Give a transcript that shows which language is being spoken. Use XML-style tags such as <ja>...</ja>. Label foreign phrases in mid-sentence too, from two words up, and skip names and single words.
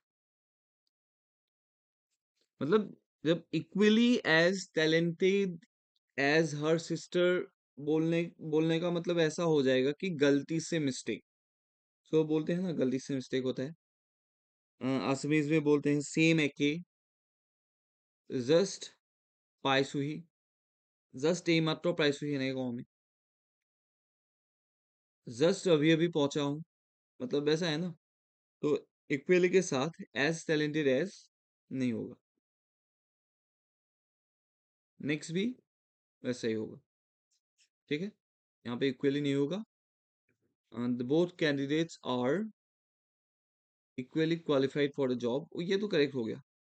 <hi>मतलब जब</hi> <en>equally as talented as her sister</en> <hi>बोलने बोलने का मतलब ऐसा हो जाएगा कि गलती से मिस्टेक, तो बोलते हैं ना गलती से मिस्टेक होता है, असमीज में बोलते हैं सेम एके, जस्ट</hi> <as>পাইছোহি, জাস্ট এইমাত্র পাইছোহি এনেকে কওঁ আমি।</as> <hi>जस्ट अभी अभी पहुंचा हूँ, मतलब वैसा है ना। तो इक्वली के साथ</hi> <en>as talented as</en> <hi>नहीं होगा, नेक्स्ट भी वैसा ही होगा। ठीक है, यहाँ पे इक्वली नहीं होगा।</hi> <en>Both candidates are equally qualified for the job,</en> <hi>ये तो करेक्ट हो गया।</hi>